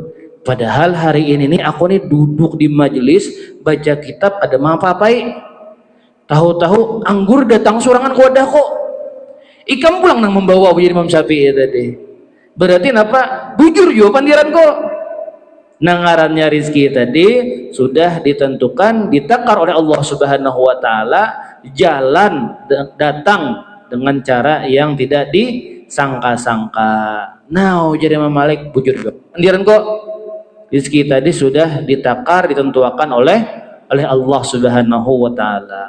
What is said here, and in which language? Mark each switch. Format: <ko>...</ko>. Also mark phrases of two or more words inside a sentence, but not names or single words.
<bjn>Padahal hari ini nih aku nih duduk di majelis baca kitab ada apa-apai. Tahu-tahu anggur datang surangan ke wadah kok. Ikam pulang nang membawa ujar Imam Syafi'i tadi. Berarti apa? Bujur yo pandiran kok.</bjn> <id>Nangarannya rizki tadi sudah ditentukan, ditakar oleh Allah</id> <ar>سبحانه وتعالى,</ar> <id>jalan datang dengan cara yang tidak disangka-sangka.</id> <bjn>Nah, jadi Imam Malik bujur juga. Pandiran kok rizki tadi sudah ditakar, ditentukan oleh Allah</bjn> <ar>سبحانه وتعالى.</ar>